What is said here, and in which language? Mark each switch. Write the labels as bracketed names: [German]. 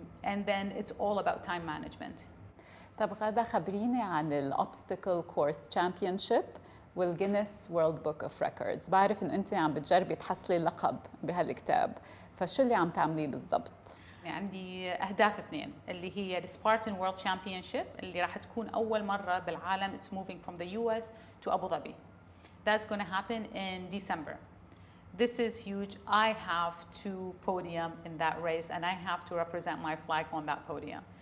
[English] And then it's all about time management. [Arabic] طب غادة خبريني عن الأوبستكل كورس تشامبيونشيب والجينيس وورلد بوك اوف ريكوردز. بعرف إن أنت عم بتجربي تحصلي لقب بهالكتاب، فشو اللي عم تعمليه بالضبط؟ عندي أهداف 2 اللي هي السبارتان وورلد تشامبيونشيب اللي راح تكون أول مرة بالعالم. [English] It's moving from the US to Abu Dhabi. That's going to happen in December. This is huge. I have to podium in that race and I have to represent my flag on that podium.